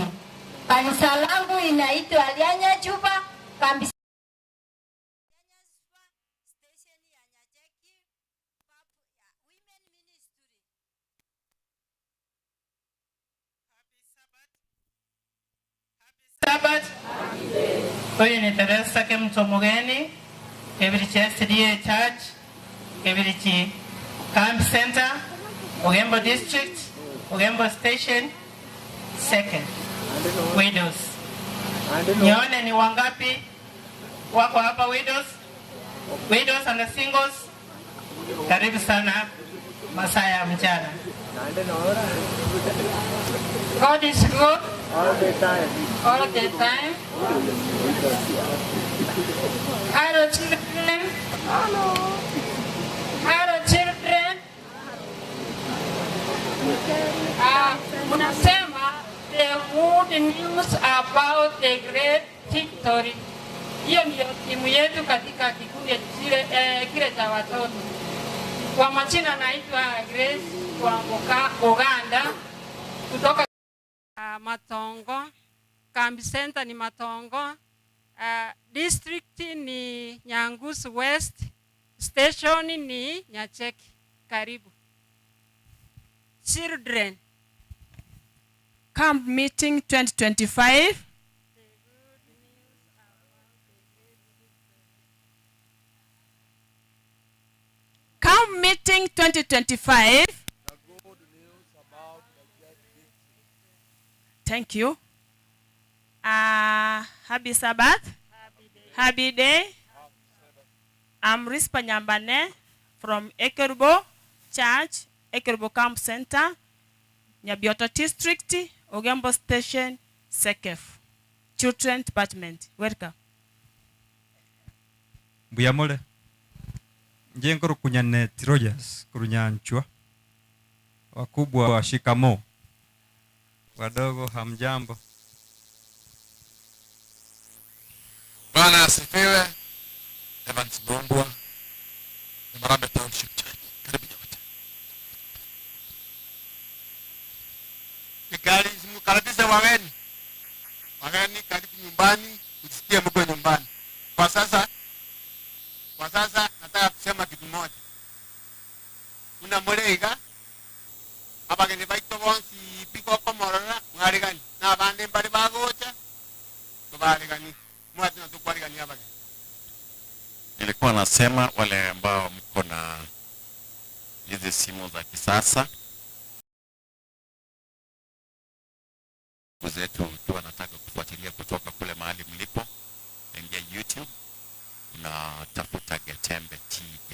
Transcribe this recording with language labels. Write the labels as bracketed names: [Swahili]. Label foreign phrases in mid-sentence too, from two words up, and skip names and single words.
[Swahili] Kanisa langu inaitwa Alianya Juba, kambi Sabat. Huyu ni Teresa Kemtomogeni, Kebirichi SDA Church, Kebirichi Camp Center, Ugembo District, Ugembo Station, [English] second. Widows. Nione ni wangapi wako hapa widows? Widows and the singles. [Swahili] Karibu sana masaa ya mchana. [English] God is good. All the time. All the time. Hello children. Hello. Hello children. [Swahili] Munasema [English] the good news about the great victory. [Swahili] Hiyo ndio timu yetu katika kikundi kile cha watoto. Kwa majina naitwa Grace wa Uganda kutoka Matongo. Kambi Center ni Matongo. District ni Nyangusu West. Station ni Nyacheki. Karibu. [English] Children. Camp meeting 2025. Camp meeting 2025. Thank you. Happy Sabbath. Happy day. I'm Rispa Nyambane from Ekerubo Church, Ekerubo Camp Center, Nyabioto District, Ugembo Station, Sekef. Children Department. Welcome. [Gusii] Buyamole. Njengoro kunyane Tirojas, kurunyanchwa. [Swahili] Wakubwa wa shikamo. Wadogo hamjambo. Bwana asifiwe. Evans Bombwa. Marambe Township Church. Karibu nyote. Nikali mkaribishe wageni. Wageni karibu nyumbani, usikie mko nyumbani. Kwa sasa nataka kusema kitu moja. [Gusii] Una molega abageni baito bonsi piko komorora mwarigani na bande mbali bagocha tubarigani mwati na tukwarigani abageni. [Swahili] Nilikuwa nasema wale ambao mko na hizi simu za kisasa zetu, ukiwa nataka kufuatilia kutoka kule mahali mlipo, ingia YouTube na tafuta Getembe TV.